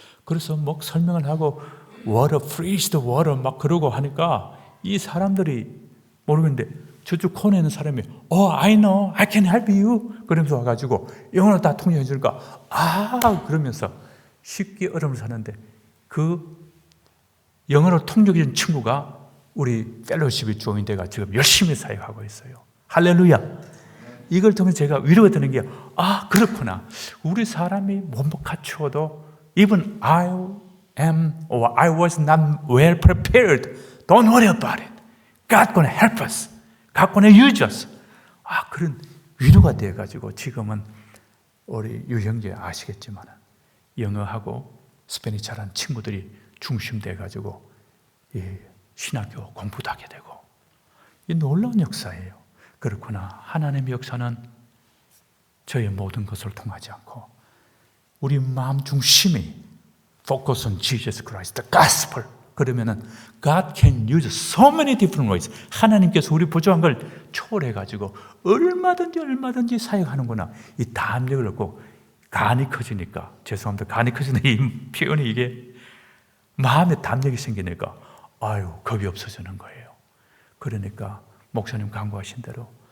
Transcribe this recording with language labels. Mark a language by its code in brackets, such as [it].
[ko] 그래서 막 설명을 하고 [en] water, freeze the water [ko] 막 그러고 하니까 이 사람들이 모르겠는데 저쪽 코너에 있는 사람이 [en] I know, I can help you [ko] 그러면서 와가지고 영어로 다 통역해 주니까 그러면서 쉽게 얼음을 사는데 그 영어로 통역해 준 친구가 우리 펠로십에 조인돼가 지금 열심히 사역하고 있어요. 할렐루야. 이걸 통해서 제가 위로가 되는 게 그렇구나. 우리 사람이 몸을 갖추어도 [en] even I am or I was not well prepared. Don't worry about it. God's going to help us. God's going to use us. [ko] 그런 위로가 되어가지고 지금은 우리 유형제 아시겠지만 영어하고 스페니쉬 잘하는 친구들이 중심돼가지고 신학교 공부도 하게 되고 이 놀라운 역사예요. 그렇구나. 하나님의 역사는 저의 모든 것을 통하지 않고 우리 마음 중심이 [en] focus on Jesus Christ, the gospel. [ko] 그러면은 [en] God can use so many different ways. [ko] 하나님께서 우리 부족한 걸 초월해가지고 얼마든지 사역하는구나. 이 담력을 얻고 간이 커지니까 죄송합니다. 간이 커지는 이 표현이 이게 마음에 담력이 생기니까 겁이 없어지는 거예요. 그러니까 목사님 강구하신 대로